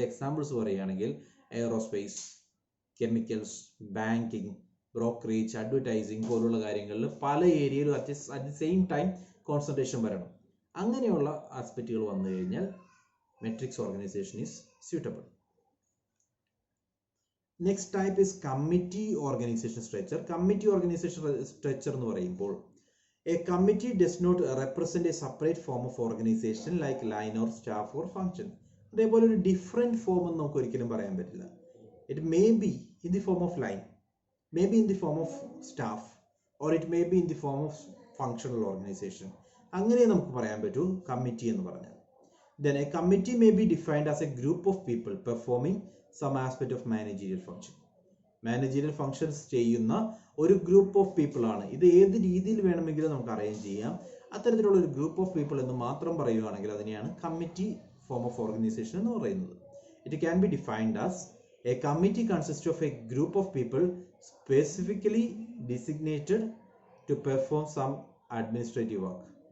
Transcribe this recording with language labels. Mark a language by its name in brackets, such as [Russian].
[Malayalam] Examples പറയുകയാണെങ്കിൽ aerospace, chemicals, banking, brokerage, advertising പോലുള്ള കാര്യങ്ങളിൽ പല ഏരിയയിലും [English] at the same time [Malayalam] concentration വരണം. അങ്ങനെയുള്ള ആസ്പെക്റ്റുകൾ വന്നു കഴിഞ്ഞാൽ matrix organisation is suitable. [English] Next type is committee organization structure. [Malayalam] Committee organisation structure എന്ന് പറയുമ്പോൾ [English] a committee does not represent a separate form of organization like line or staff or function. [Malayalam] അതേപോലെ ഒരു different form എന്ന് നമുക്ക് ഒരിക്കലും പറയാൻ പറ്റില്ല. [English] It may be in the form of line, may be in the form of staff, or it may be in the form of functional organisation. [Malayalam] അങ്ങനെ നമുക്ക് പറയാൻ പറ്റൂ കമ്മിറ്റി എന്ന് പറഞ്ഞാൽ. [English] Then a committee may be defined as a group of people performing some aspect of managerial function. [Malayalam] Managerial functions ചെയ്യുന്ന ഒരു group of people ആണ്. ഇത് ഏത് രീതിയിൽ വേണമെങ്കിലും നമുക്ക് അറേഞ്ച് ചെയ്യാം. അത്തരത്തിലുള്ള ഒരു ഗ്രൂപ്പ് ഓഫ് പീപ്പിൾ എന്ന് മാത്രം പറയുകയാണെങ്കിൽ അതിനെയാണ് കമ്മിറ്റി ഫോം ഓഫ് ഓർഗനൈസേഷൻ എന്ന് പറയുന്നത്. [English] It can be defined as a committee consist of a group of people specifically designated to perform some administrative work.